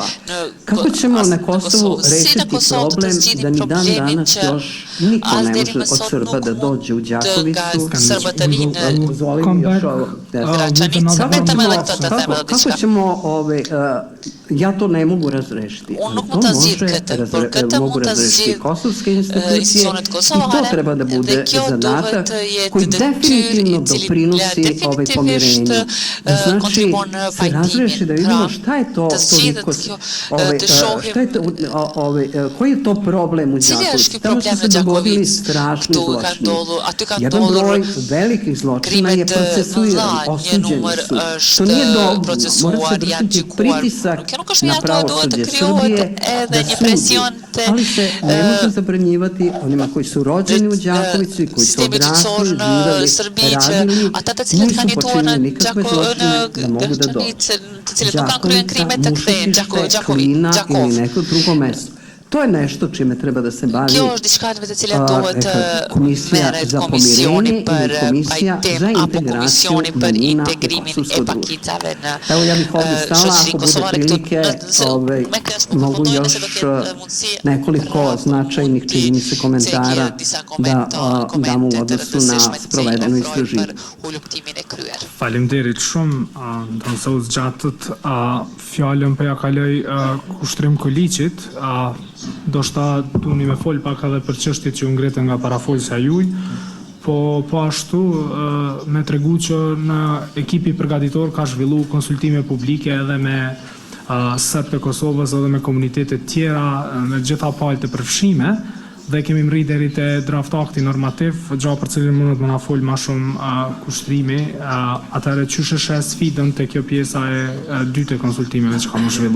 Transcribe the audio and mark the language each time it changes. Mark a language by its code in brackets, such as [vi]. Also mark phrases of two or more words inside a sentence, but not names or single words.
[sr] Kako ćemo na Kosovu rešiti problem da ni dan danas još niko ne može od Srba da dođe u Đakovicu? Kako ćemo Ja to ne mogu razrešiti. [sq] Unë nuk mund ta zgjidh këtë, por këtë mund ta zgjidh [sr] kosovske institucije [sq] institucionet [sr] i to [sq] kosovare [sr] treba da bude [sq] dhe kjo [sr] zadatak [sq] duhet të jetë [sr] koji [sq] detyrë [sr] definitivno [sq] i cili [sr] doprinosi [sq] definitivisht [sr] pomirenju. [sq] kontribon në [sr] se razreši da [sq] pajtimin. [sr] vidimo šta je to [sq] Të zgjidhet [sr] toliko, [sq] kjo, [sr] ovaj, [sq] të shohim [sr] šta je to, koji je to problem u [sq] cili është ky [sr] Đakovici? Tamo su [sq] problem [sr] se [sq] në [sr] dogodili [sq] Đakovic. [sr] strašni [sq] Këtu ka [sr] zločini. [sq] ndodhur, aty ka [sr] Jedan broj [sq] ndodhur [sr] velikih zločina je [sq] krimet [sr] procesuiran, [sq] mëdha, një [sr] osuđeni [sq] numër [sr] su. To [sq] është [sr] nije dovoljno, mora [sq] procesuar, [sr] se [sq] janë [sr] vršiti [sq] gjykuar. [sr] pritisak [sq] Kjo nuk është [sr] na [sq] mjaftuar, duhet të [sr] pravosuđe [sq] krijohet [sr] Srbije [sq] edhe [sr] da [sq] një [sr] sudi. [sq] presion te [sr] Ali se ne može zabranjivati onima koji su rođeni u Đakovici, koji su [sq] sistemi [sr] odrasli, [sq] gjyqësor në [sr] živeli, [sq] Serbi që [sr] radili, [sq] ata të cilët kanë [sr] nisu [sq] jetuar në [sr] počinili nikakve zločine da mogu da dođu. [sq] të cilët nuk kanë kryer krime të kthehen [sr] Đakovica, Klina ili neko drugo mesto. To je nešto čime treba da se bavi [sq] Kjo është diçka me të cilat duhet [sr] Komisija [sq] merret [sr] za [sq] komisioni [sr] pomirenje [sq] për [sr] ili Komisija [sq] pajtim [sr] za [sq] apo [sr] integraciju [sq] komisioni për [sr] manjina u [sq] integrimin [sr] kosovsko [sq] e [sr] društvo. [sq] pakicave në [sr] Evo ja bih ovdje stala, [sq] shoqërinë [sr] ako bude [sq] kosovare këtu. [sr] prilike, mogu još nekoliko značajnih, čini mi se, komentara da dam u odnosu na sprovedeno istraživanje. [sq] Faleminderit shumë, do të zgjatët fjalën për ja kaloj Kushtrim Koliqit, do shta duni me fol pak edhe për çështjet që u ngritën nga parafolësja juaj, po ashtu me tregu që në ekipi përgatitor ka zhvillu konsultime publike edhe me serbë të Kosovës edhe me komunitetet tjera, me gjitha palët e përfshime, dhe kemi mri deri te draft akti normativ, gjatë për cilin mundet më na fol ma shumë Kushtrimi, atëherë qysh është sfidën te kjo pjesa e dytë e konsultimeve që kam zhvillu.